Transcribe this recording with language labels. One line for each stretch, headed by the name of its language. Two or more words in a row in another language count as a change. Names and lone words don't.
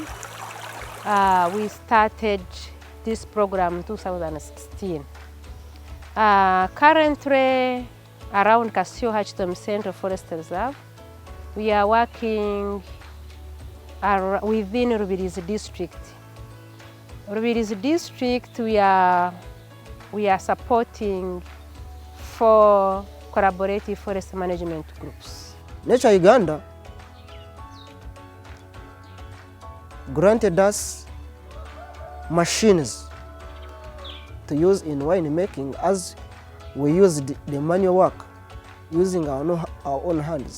English: We started this program in 2016. Currently, around Kasyoha-Kitomi Central Forest Reserve, we are working within Rubirizi district. Rubirizi district, we are supporting 4 collaborative forest management groups. Nature Uganda granted us machines to use in wine making, as we used the manual work using our own hands.